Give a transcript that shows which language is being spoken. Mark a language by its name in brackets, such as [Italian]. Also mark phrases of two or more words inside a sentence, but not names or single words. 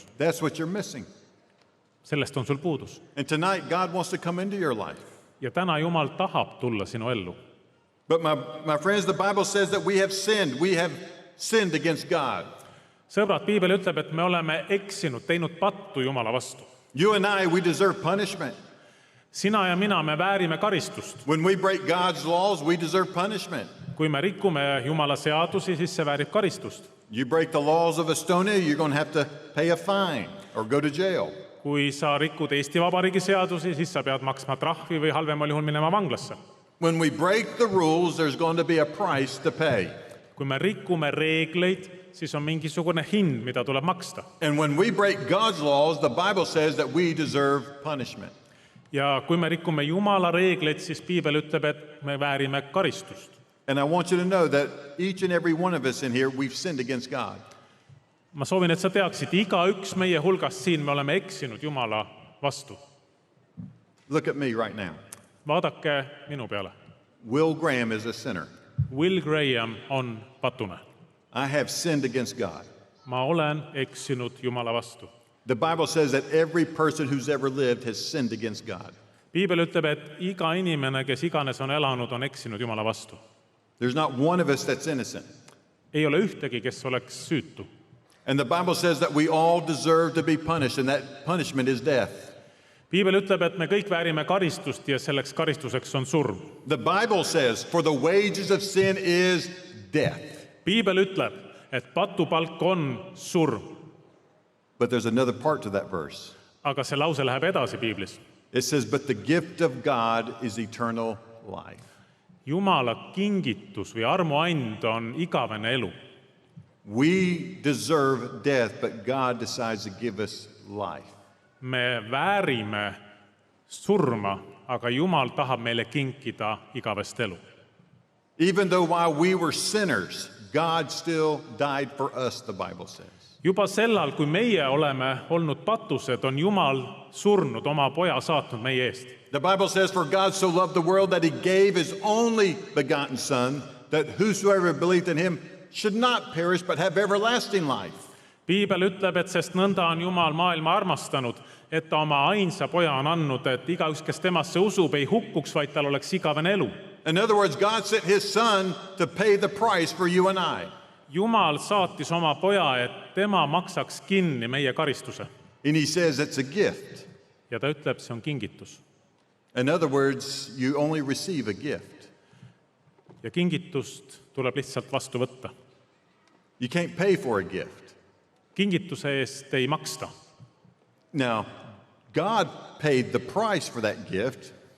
[English] That's what you're missing. [Estonian] Sellest on sul puudus. [English] And tonight, God wants to come into your life. [Estonian] Ja täna Jumal tahab tulla sinu ellu. [English] But my friends, the Bible says that we have sinned. We have sinned against God. [Estonian] Sõbrad, Piibel ütleb, et me oleme eksinud, teinud pattu Jumala vastu. [English] You and I, we deserve punishment. [Estonian] Sina ja mina, me väärime karistust. [English] When we break God's laws, we deserve punishment. [Estonian] Kui me rikume Jumala seadusi, siis see väärib karistust. [English] You break the laws of Estonia, you're going to have to pay a fine or go to jail. [Estonian] Kui sa rikud Eesti Vabariigi seadusi, siis sa pead maksma trahvi või halvemal juhul minema vanglasse. [English] When we break the rules, there's going to be a price to pay. [Estonian] Kui me rikume reegleid, siis on mingisugune hind, mida tuleb maksta. [English] And when we break God's laws, the Bible says that we deserve punishment. [Estonian] Ja kui me rikume Jumala reegleid, siis Piibel ütleb, et me väärime karistust. [English] And I want you to know that each and every one of us in here, we've sinned against God. [Estonian] Ma soovin, et sa teaksid, igaüks meie hulgast siin me oleme eksinud Jumala vastu. [English] Look at me right now. [Estonian] Vaadake minu peale. [English] Will Graham is a sinner. [Estonian] Will Graham on patune. [English] I have sinned against God. [Estonian] Ma olen eksinud Jumala vastu. [English] The Bible says that every person who's ever lived has sinned against God. [Estonian] Piibel ütleb, et iga inimene, kes iganes on elanud, on eksinud Jumala vastu. [English] There's not one of us that's innocent. [Estonian] Ei ole ühtegi, kes oleks süütu. [English] And the Bible says that we all deserve to be punished, and that punishment is death. [Estonian] Piibel ütleb, et me kõik väärime karistust ja selleks karistuseks on surm. [English] The Bible says, for the wages of sin is death. [Estonian] Piibel ütleb, et patupalk on surm. [English] But there's another part to that verse. [Estonian] Aga see lause läheb edasi Piiblis. [English] It says, but the gift of God is eternal life. [Estonian] Jumala kingitus või armuand on igavene elu. [English] We deserve death, but God decides to give us life. [Estonian] Me väärime surma, aga Jumal tahab meile kinkida igavest elu. [English] Even though while we were sinners, God still died for us, the Bible says. [Estonian] Juba sellal, kui meie oleme olnud patused, on Jumal surnud, oma poja saatnud meie eest. [English] The Bible says, for God so loved the world that he gave his only begotten Son, that whosoever believed in him should not perish, but have everlasting life. [Estonian] Piibel ütleb, et sest nõnda on Jumal maailma armastanud, et ta oma ainsa poja on andnud, et igaüks, kes temasse usub, ei hukkuks, vaid tal oleks igavene elu. [English] In other words, God sent his Son to pay the price for you and I. [Estonian] Jumal saatis oma poja, et tema maksaks kinni meie karistuse. [English] And he says it's a gift. [Estonian] Ja ta ütleb, see on kingitus. [English] In other words, you only receive a gift. [Estonian] Ja kingitust tuleb lihtsalt vastu võtta. [English] You can't pay for a gift. [Estonian] Kingituse eest ei maksta. [English] Now, God paid the price for that gift.